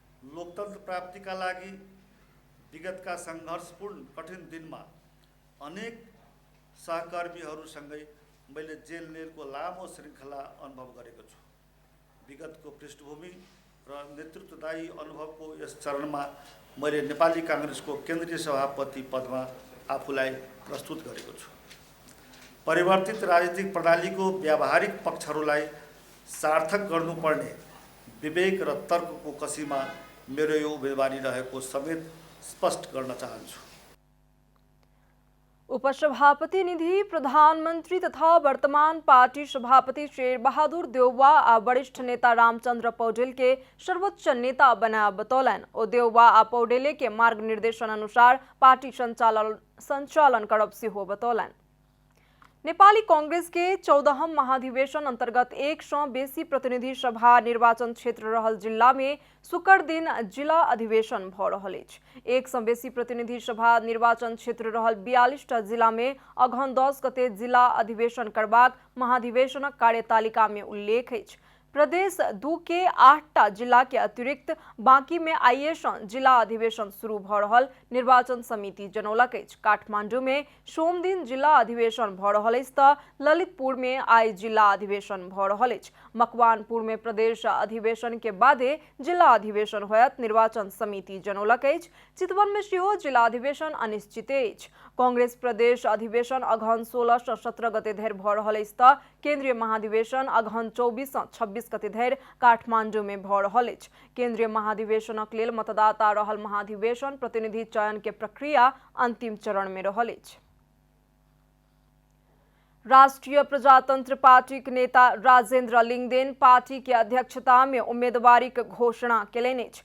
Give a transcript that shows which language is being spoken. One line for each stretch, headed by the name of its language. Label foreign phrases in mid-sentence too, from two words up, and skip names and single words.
Nepali: लोकतन्त्र प्राप्तिका लागि विगतका सङ्घर्षपूर्ण कठिन दिनमा अनेक सहकर्मीहरूसँगै मैले जेल नेलको लामो श्रृङ्खला अनुभव गरेको छु। विगतको पृष्ठभूमि र नेतृत्वदायी अनुभवको यस चरणमा मैले नेपाली काङ्ग्रेसको केन्द्रीय सभापति पदमा आफूलाई प्रस्तुत गरेको छु। परिवर्तित राजनीतिक प्रणालीको व्यावहारिक पक्षहरूलाई सार्थक गर्नुपर्ने विवेक र तर्कको कसीमा मेरो यो उम्मेदवारी रहेको समेत स्पष्ट गर्न चाहन्छु।
Maithili: उपसभापति निधि प्रधानमंत्री तथा वर्तमान पार्टी सभापति शेर बहादुर देउवा आ वरिष्ठ नेता रामचंद्र पौडेल के सर्वोच्च नेता बना बतौलन। ओ देउवा आ पौडेले के मार्ग निर्देशन अनुसार पार्टी संचालन करब हो बतौलन। नेपाली कांग्रेस के 14हम महाधिवेशन अंतर्गत 100 बेसी प्रतिनिधि सभा निर्वाचन क्षेत्र रहल जिला में शुक्र दिन जिला अधिवेशन भ रहल अछि। 100 बेसी प्रतिनिधि सभा निर्वाचन क्षेत्र रहल 42 जिला में अघन 10 गते जिला अधिवेशन करबाक महाधिवेशनक कार्यतालिका में उल्लेख अछि। प्रदेश 2 के 8टा जिला के अतिरिक्त बाकी में आइएस जिला अधिवेशन शुरू भ रहल निर्वाचन समिति जनौलक अछि। काठमांडू में सोम दिन जिला अधिवेशन भ रहल अछि त ललितपुर में आई जिला अधिवेशन भ रहल अछि। मकवानपुर में प्रदेश अधिवेशन के बादे जिला अधिवेशन होयत निर्वाचन समिति जनौलक अछि। चितवन में सेहो जिला अधिवेशन अनिश्चित अछि। कांग्रेस प्रदेश अधिवेशन अघन 16 से 17 गते धरि भ रहल अछि त केंद्रीय महाधिवेशन अघन 24 से 26 गते धरि काठमांडू में भ रहल अछि। केंद्रीय महाधिवेशनक लेल मतदाता रहल महाधिवेशन प्रतिनिधि चयन के प्रक्रिया अंतिम चरण में रहल अछि। राष्ट्रीय प्रजातंत्र पार्टी के नेता राजेंद्र लिंगदेन पार्टी के अध्यक्षता में उम्मीदवारी के घोषणा केलनि अछि।